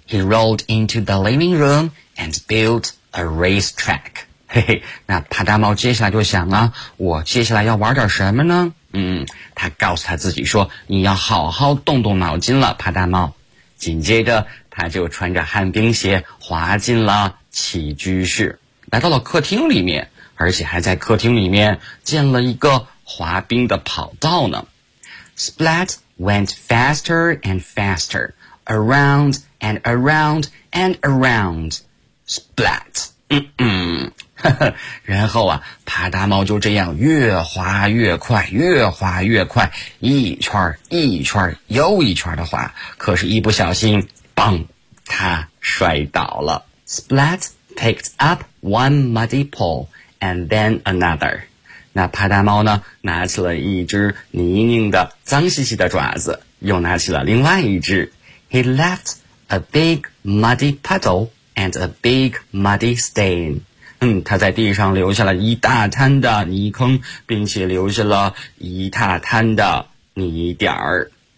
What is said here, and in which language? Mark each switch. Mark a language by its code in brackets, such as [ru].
[en] He rolled into the living room and built a racetrack. [zh] 嘿嘿，那帕达猫接下来就想了，我接下来要玩点什么呢？他告诉他自己说，你要好好动动脑筋了，帕达猫。紧接着他就穿着旱冰鞋滑进了起居室，来到了客厅里面，而且还在客厅里面建了一个滑冰的跑道呢。 [en] Splat went faster and faster, around and around and around. [zh] Splat, 然后啊，帕达猫就这样越滑越快，越滑越快，一圈一圈又一圈的滑。可是，一不小心，砰，它摔倒了。 [en] Splat picked up one muddy paw and then another. [zh] 那帕达猫呢，拿起了一只泥泞的、脏兮兮的爪子，又拿起了另外一只。 [en] He left a big muddy puddle and a big muddy stain. [zh] 他在地上留下了一大滩的泥坑，并且留下了一大滩的泥点儿。